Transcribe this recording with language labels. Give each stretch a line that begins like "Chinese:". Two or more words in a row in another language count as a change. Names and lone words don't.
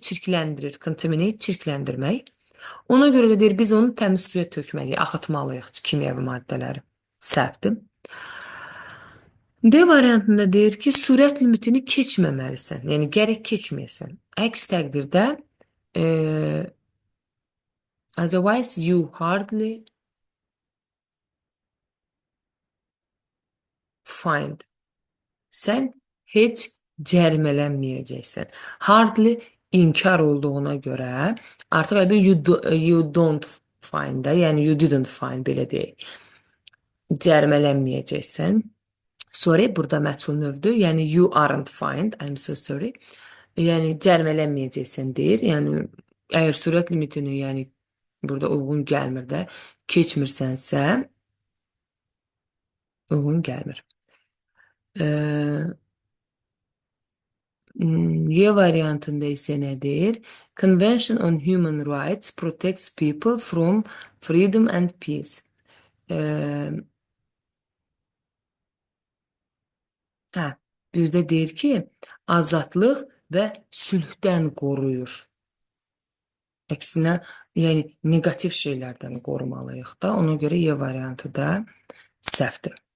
Azerbaijani: Çirkləndirir. Contaminate, çirkləndirmək. Ona görə də deyir, biz onu təmiz suya tökməliyik, axıtmalıyıq kimyəvi maddələri. Səhvdir. D variantında deyir ki, sürət limitini keçməməlisən. Yəni, gərək keçməyəsən. Əks təqdirdə
English: otherwise you hardly find.
Azerbaijani: Sən heç cərimələnməyəcəksən. Hardly inkar olduğuna görə artıq
English: you don't find
Azerbaijani: da, yəni
English: you didn't find,
Azerbaijani: belə deyək. Cərimələnməyəcəksən. Sorry, burada məchul növdür.
English: Yəni you aren't find, I'm so sorry.
Azerbaijani: Yəni cərimələnməyəcəksən deyir. Yəni əgər sürət limitini, yəni burada uyğun gəlmir də, keçmirsənsə, uyğun gəlmir. Y variantında isə nədir?
English: Convention on Human Rights protects people from freedom and peace.
Azerbaijani: Hə, bir də deyir ki, azadlıq və sülhdən qoruyur. Əksinə, yəni negativ şeylərdən qorumalıyıq da. Ona görə Y variantı da səhvdir.